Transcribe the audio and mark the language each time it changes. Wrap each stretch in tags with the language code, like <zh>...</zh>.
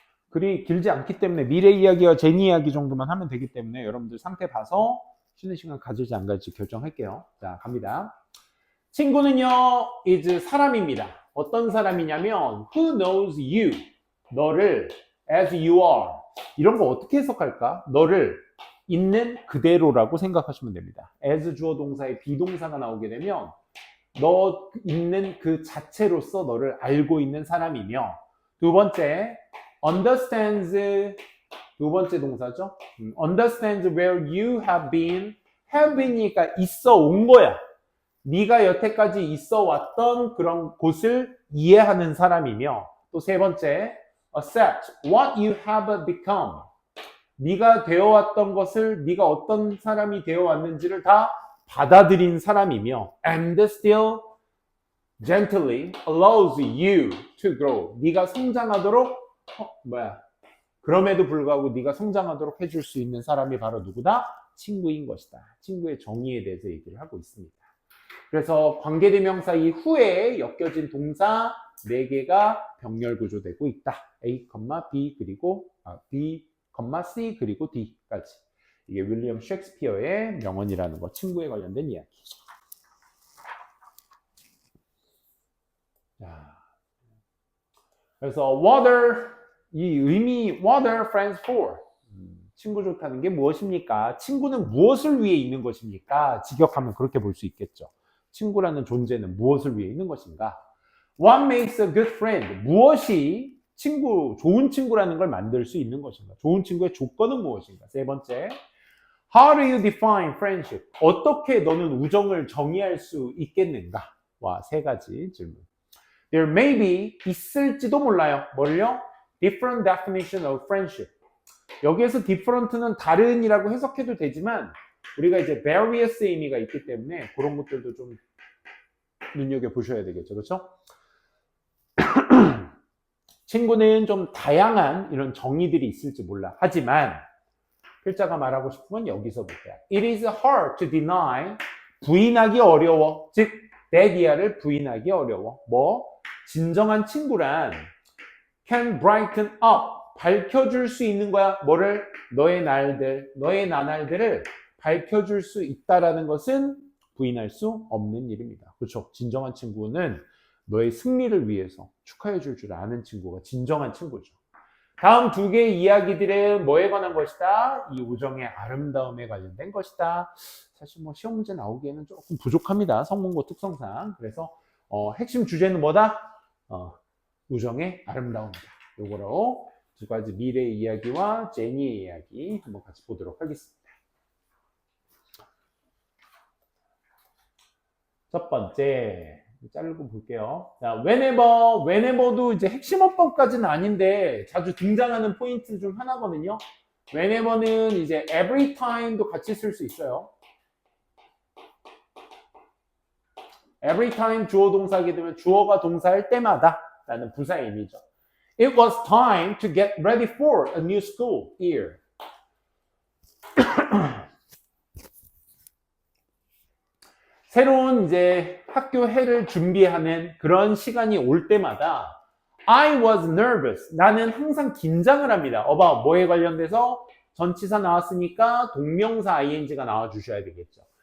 <ko>글이 길지 않기 때문에 미래 이야기와 제니 이야기 정도만 하면 되기 때문에 여러분들 상태 봐서 쉬는 시간 가질지 안 가질지 결정할게요. 자, 갑니다. 친구는요, is 사람입니다. 어떤 사람이냐면</ko> <en>who knows you,</en> <ko>너를</ko> <en>as you are.</en> <ko>이런 거 어떻게 해석할까? 너를 있는 그대로라고 생각하시면 됩니다. as 주어 동사의 비동사가 나오게 되면 너 있는 그 자체로서 너를 알고 있는 사람이며 두 번째 understands 두 번째 동사죠.</ko> <en>understands where you have been.</en> <ko>have been이니까 있어 온 거야. 네가 여태까지 있어 왔던 그런 곳을 이해하는 사람이며 또 세 번째</ko> <en>accept what you have become.</en> <ko>네가 되어왔던 것을 네가 어떤 사람이 되어왔는지를 다 받아들인 사람이며</ko> <en>and still gently allows you to grow.</en> <ko>네가 성장하도록 그럼에도 불구하고 네가 성장하도록 해줄 수 있는 사람이 바로 누구다? 친구인 것이다. 친구의 정의에 대해서 얘기를 하고 있습니다. 그래서 관계대명사 이후에 엮여진 동사 4개가 병렬 구조되고 있다. A, B 그리고 B, C 그리고 D까지. 이게 윌리엄 셰익스피어의 명언이라는 거, 친구에 관련된 이야기. 자, 그래서 이 의미</ko> <en>what are friends for?</en> <ko>친구 좋다는 게 무엇입니까? 친구는 무엇을 위해 있는 것입니까? 직역하면 그렇게 볼 수 있겠죠. 친구라는 존재는 무엇을 위해 있는 것인가?</ko> <en>What makes a good friend?</en> <ko>무엇이 좋은 친구라는 걸 만들 수 있는 것인가? 좋은 친구의 조건은 무엇인가? 세 번째,</ko> <en>How do you define friendship?</en> <ko>어떻게 너는 우정을 정의할 수 있겠는가? 와, 3가지 질문.</ko> <en>There may be,</en> <ko>있을지도 몰라요. 뭘요?</ko> <en>Different definition of friendship.</en> <ko>여기에서 different는 다른이라고 해석해도 되지만 우리가 이제 various의 의미가 있기 때문에 그런 것들도 좀 눈여겨보셔야 되겠죠. 그렇죠? 친구는 좀 다양한 이런 정의들이 있을지 몰라. 하지만 필자가 말하고 싶은 건 여기서부터야.</ko> <en>It is hard to deny.</en> <ko>부인하기 어려워. 즉, 대기야를 부인하기 어려워. 진정한 친구란</ko> <en>can brighten up.</en> <ko>밝혀줄 수 있는 거야. 뭐를? 너의 나날들을 밝혀줄 수 있다라는 것은 부인할 수 없는 일입니다. 그렇죠? 진정한 친구는 너의 승리를 위해서 축하해 줄 줄 아는 친구가 진정한 친구죠. 다음 2개의 이야기들은 뭐에 관한 것이다? 이 우정의 아름다움에 관련된 것이다. 사실 시험 문제 나오기에는 조금 부족합니다. 성문고 특성상. 그래서 핵심 주제는 뭐다? 우정의 아름다움이다. 요거로 2가지 미래의 이야기와 제니의 이야기 한번 같이 보도록 하겠습니다. 첫 번째, 자르고 볼게요. 자, whenever도 이제 핵심 어법까지는 아닌데 자주 등장하는 포인트 중 하나거든요. whenever는 이제 every time도 같이 쓸 수 있어요. every time 주어 동사하게 되면 주어가 동사할 때마다 라는 부사의 의미죠.</ko> <en>It was time to get ready for a new school year.</en> <ko>새로운 이제 학교 해를 준비하는 그런 시간이 올 때마다</ko> <en>I was nervous.</en> <ko>나는 항상 긴장을 합니다. 뭐에 관련돼서 전치사 나왔으니까 동명사 ing가 나와주셔야 되겠죠.</ko>